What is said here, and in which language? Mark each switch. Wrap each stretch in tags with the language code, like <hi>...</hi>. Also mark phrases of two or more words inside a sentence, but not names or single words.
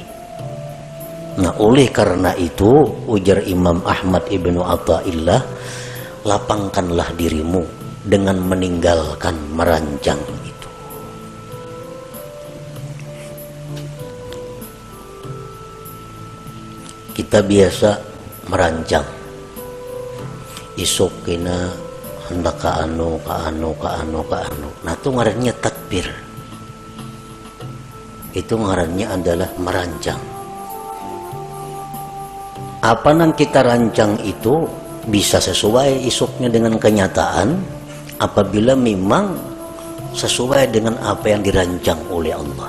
<id>Nah, oleh karena itu ujar Imam Ahmad ibnu Athaillah, lapangkanlah dirimu dengan meninggalkan merancang itu. Kita biasa merancang,</id> <bjn>isok kena hendak ka anu.</bjn> <id>Nah, itu ngarannya tadbir. Itu ngarannya adalah merancang. Apa yang kita rancang itu bisa sesuai isoknya dengan kenyataan apabila memang sesuai dengan apa yang dirancang oleh Allah.</id>